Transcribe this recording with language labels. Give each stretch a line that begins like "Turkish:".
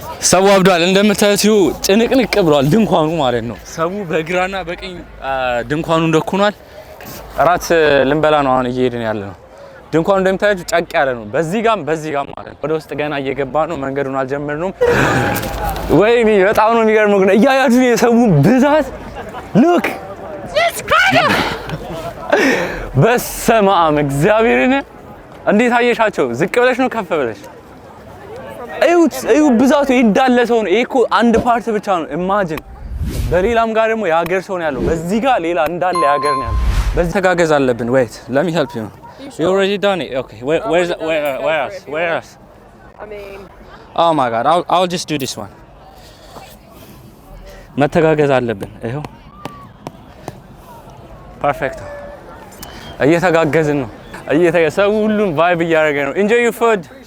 Amharic: ሰው አብዷል። እንደምታዩት ጭንቅንቅ ብሏል ድንኳኑ ማለት ነው። ሰው በግራና በቀኝ ድንኳኑ ደኩኗል። እራት ልንበላ ነው አሁን እየሄድን ያለ ነው። ድንኳኑ እንደምታዩት ጨቅ ያለ ነው። በዚህ ጋም ማለት ነው። ወደ ውስጥ ገና እየገባ ነው። መንገዱን አልጀመርንም። ወይኔ በጣም ነው የሚገርመው ግን እያያችሁ የሰው ብዛት ሉክ በስመ አብ እግዚአብሔርን እንዴት አየሻቸው? ዝቅ ብለሽ ነው ከፍ ብለሽ? እዩ ብዛቱ እንዳለ ሰው ነው። ይሄ እኮ አንድ ፓርት ብቻ ነው። ኢማጂን በሌላም ጋር ደግሞ የሀገር ሰው ነው ያለው። በዚህ ጋር ሌላ እንዳለ የሀገር ነው ያለው። በዚህ ተጋገዝ አለብን።
English: wait let me help you. You already done it? Okay. Where else? I mean oh my god, I'll just do this one.
Amharic: መተጋገዝ አለብን። ይሄው ፐርፌክት እየተጋገዝን ነው። ሰው ሁሉም ቫይብ እያደረገ ነው።
English: enjoy your food.